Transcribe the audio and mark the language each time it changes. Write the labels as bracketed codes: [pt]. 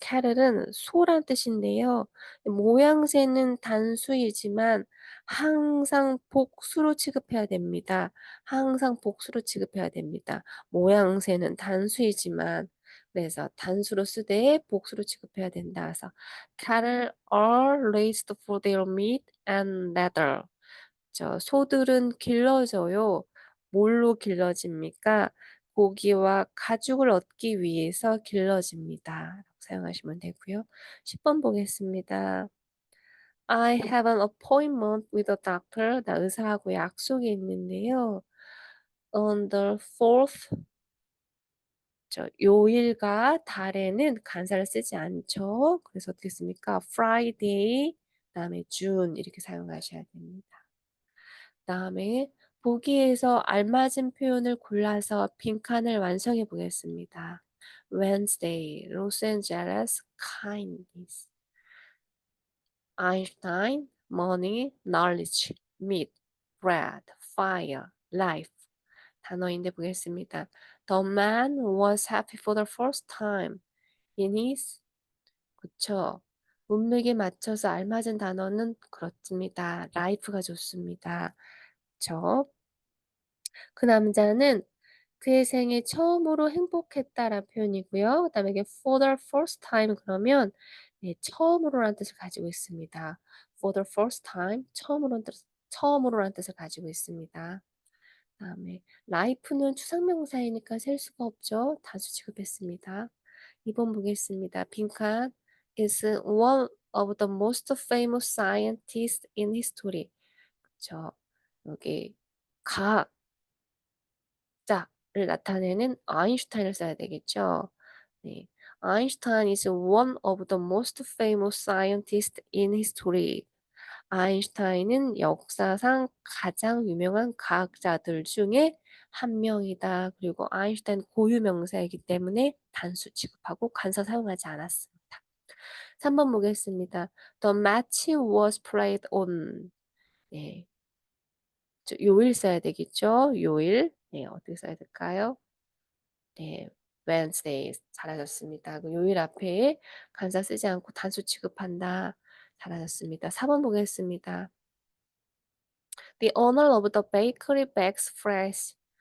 [ko] cattle은 소란 뜻인데요. 모양새는 단수이지만 항상 복수로 취급해야 됩니다. 항상 복수로 취급해야 됩니다. 모양새는 단수이지만 그래서 단수로 쓰되 복수로 취급해야 된다. 그래서 [en] cattle are raised for their meat and leather. [ko] 소들은 길러져요. 뭘로 길러집니까? 고기와 가죽을 얻기 위해서 길러집니다. 라고 사용하시면 되고요. 10번 보겠습니다. [en] I have an appointment with a doctor. [ko] 나 의사하고 약속이 있는데요. [en] On the 4th, [ko] 요일과 달에는 간사를 쓰지 않죠. 그래서 어떻게 씁니까? Friday, 그다음에 June 이렇게 사용하셔야 됩니다. 그다음에 보기에서 알맞은 표현을 골라서 빈칸을 완성해 보겠습니다. [en] Wednesday, Los Angeles, kindness. Einstein, money, knowledge, meat, bread, fire, life. [ko] 단어인데 보겠습니다. [en] The man was happy for the first time in his [ko] 그쵸. 문맥에 맞춰서 알맞은 단어는 그렇습니다. life가 좋습니다. 그쵸. 그 남자는 그의 생애 처음으로 행복했다라는 표현이고요. 그다음에 이게 [en] for the first time [ko] 그러면 네, 처음으로라는 뜻을 가지고 있습니다. [en] for the first time [ko] 처음으로라는 뜻을 가지고 있습니다. 그다음에 life는 추상명사이니까 셀 수가 없죠. 단수 취급했습니다. 2번 보겠습니다. 빈칸 [en] is one of the most famous scientists in history. [ko] 그쵸. 여기 가 자를 나타내는 아인슈타인을 써야 되겠죠. 네. [en] Einstein is one of the most famous scientists in history. [ko] 아인슈타인은 역사상 가장 유명한 과학자들 중에 한 명이다. 그리고 아인슈타인 고유 명사이기 때문에 단수 취급하고 간사 사용하지 않았습니다. 3번 보겠습니다. [en] The match was played on. [ko] 네. 요일 써야 되겠죠. 요일. 네, 어떻게 써야 될까요? 네. Wednesday 잘하셨습니다. 그 요일 앞에 간사 쓰지 않고 단수 취급한다. 잘하셨습니다. 4번 보겠습니다. [en] The owner of the bakery bakes fresh.